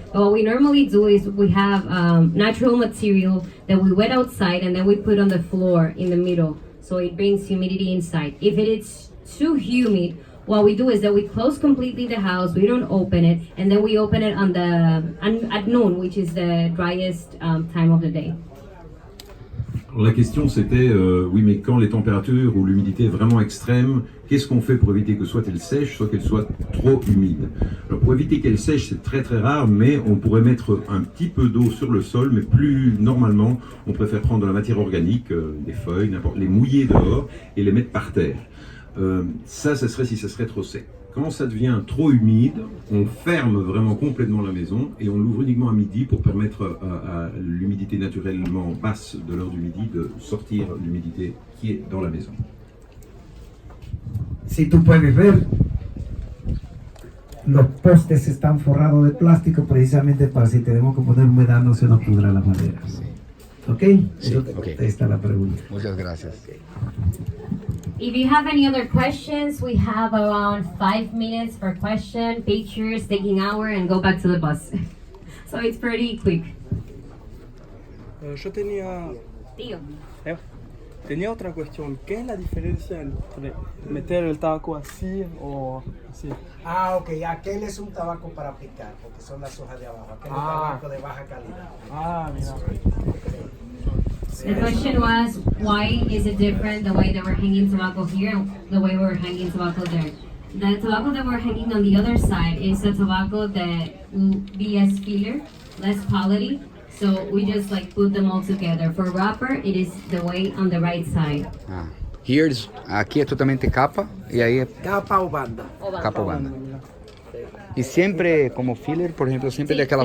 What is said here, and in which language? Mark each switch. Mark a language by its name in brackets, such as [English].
[English] But what we normally do is we have natural material that we wet outside and then we put on the floor in the middle, so it brings humidity inside. If it is too humid, what we do is that we close completely the house, we don't open it, and then we open it at noon, which is the driest time of the day. [French] La question c'était, oui, mais quand les températures ou l'humidité est vraiment extrême, qu'est-ce qu'on fait pour éviter que soit elle sèche, soit qu'elle soit trop humide? Alors pour éviter qu'elle sèche, c'est très rare, mais on pourrait mettre un petit peu d'eau sur le sol, mais plus normalement, on préfère prendre de la matière organique, des feuilles, n'importe, les mouiller dehors et les mettre par terre. Ça serait si ça serait trop sec. Quand ça devient trop humide, on ferme vraiment complètement la maison et on l'ouvre uniquement à midi pour permettre à l'humidité naturellement basse de l'heure du midi de sortir l'humidité qui est dans la maison. [Spanish] Si tú puedes ver, los postes están forrados de plástico precisamente para si tenemos que poner humedad no se nos pudra la madera. Sí. ¿Ok? Sí, Eso te contesta la pregunta. Muchas gracias. [English] If you have any other questions, we have around 5 minutes for question, pictures, taking hour, and go back to the bus. So it's pretty quick. [Spanish] Yo tenía Tío. tenía otra cuestión. ¿Qué es la diferencia entre meter el tabaco así o así? Ah, ok. Aquel es un tabaco para picar, porque son las hojas de abajo. Aquel es tabaco de baja calidad. Ah, mira. [English] The question was, why is it different the way that we're hanging tobacco here and the way we're hanging tobacco there? The tobacco that we're hanging on the other side is a tobacco that will be as filler, less quality. So we just like put them all together. For wrapper, it is the way on the right side. [Portuguese] Aqui é totalmente capa e aí é [Spanish] Capa o banda. [Portuguese] capa ou banda. E sempre como filler, por exemplo, sempre daquela